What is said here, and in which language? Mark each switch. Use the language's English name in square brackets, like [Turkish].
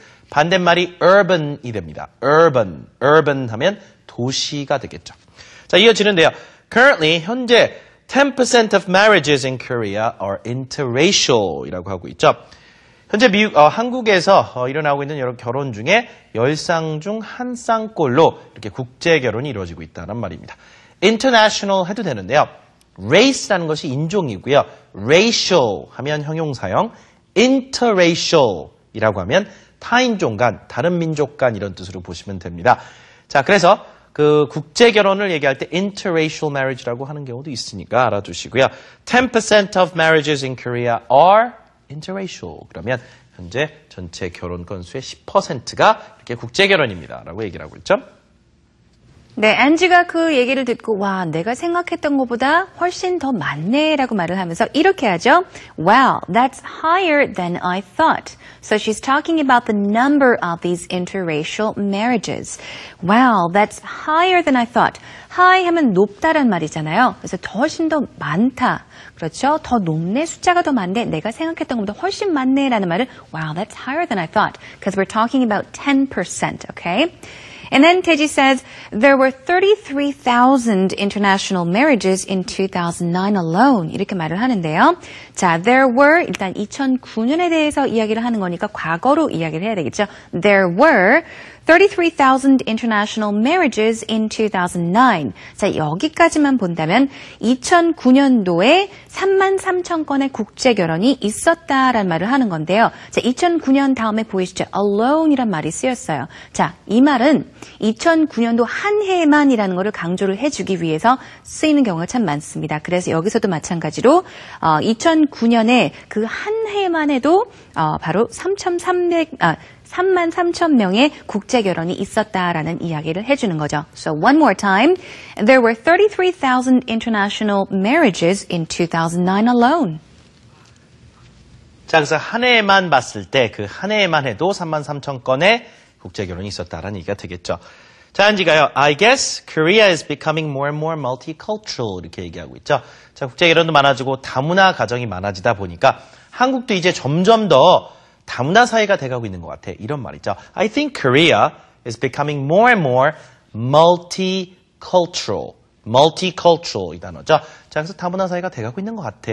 [Korean] 반대말이 urban이 됩니다. urban 하면 도시가 되겠죠. 자, 이어지는데요. [English] Currently, [Korean] 현재 [English] 10% of marriages in Korea are interracial [Korean] 이라고 하고 있죠. 현재 한국에서 일어나고 있는 여러 결혼 중에 10쌍 중 한 쌍꼴로 이렇게 국제 결혼이 이루어지고 있다는 말입니다. international 해도 되는데요. race라는 것이 인종이고요. racial 하면 형용사형, interracial이라고 하면 타인종 간, 다른 민족 간 이런 뜻으로 보시면 됩니다. 자, 그래서 그 국제 결혼을 얘기할 때 interracial marriage라고 하는 경우도 있으니까 알아두시고요. [English] 10% of marriages in Korea are interracial. [Korean] 그러면 현재 전체 결혼 건수의 10%가 이렇게 국제 결혼입니다라고 얘기를 하고 있죠. 네, 안지가 그 얘기를 듣고 와, 내가 생각했던 것보다 훨씬 더 많네라고 말을 하면서 이렇게 하죠. [English] Wow, that's higher than I thought. So she's talking about the number of these interracial marriages. Wow, that's higher than I thought. [Korean] High 하면 높다란 말이잖아요. 그래서 훨씬 더 많다. 그렇죠? 더 높네, 숫자가 더 많네, 내가 생각했던 것보다 훨씬 많네라는 말은 [English] Wow, that's higher than I thought. Because we're talking about 10%, okay? And then Teji says, there were 33,000 international marriages in 2009 alone. [Korean] 이렇게 말을 하는데요. 자, there were, 일단 2009년에 대해서 이야기를 하는 거니까 과거로 이야기를 해야 되겠죠. [English] There were 33,000 international marriages in 2009. [Korean] 자, 여기까지만 본다면 2009년도에 33,000건의 국제 결혼이 있었다라는 말을 하는 건데요. 자, 2009년 다음에 보이시죠? alone이란 말이 쓰였어요. 자, 이 말은 2009년도 한 해만이라는 것을 강조를 해주기 위해서 쓰이는 경우가 참 많습니다. 그래서 여기서도 마찬가지로 2009년에 그 한 해만 해도 바로 33,000명의 국제 결혼이 있었다라는 이야기를 해주는 거죠. [English] So one more time, there were 33,000 international marriages in 2009 alone. [Korean] 자, 그래서 한 해만 봤을 때 그 한 해만 해도 33,000건의 국제 결혼이 있었다라는 얘기가 되겠죠. 자, 한지가요. [English] I guess Korea is becoming more and more multicultural [Korean] 이렇게 얘기하고 있죠. 자, 국제 결혼도 많아지고 다문화 가정이 많아지다 보니까 한국도 이제 점점 더 다문화 사회가 돼가고 있는 것 같아. 이런 말이죠. [English] I think Korea is becoming more and more multicultural. [Korean] multicultural 이 단어죠. 자, 그래서 다문화 사회가 돼가고 있는 것 같아.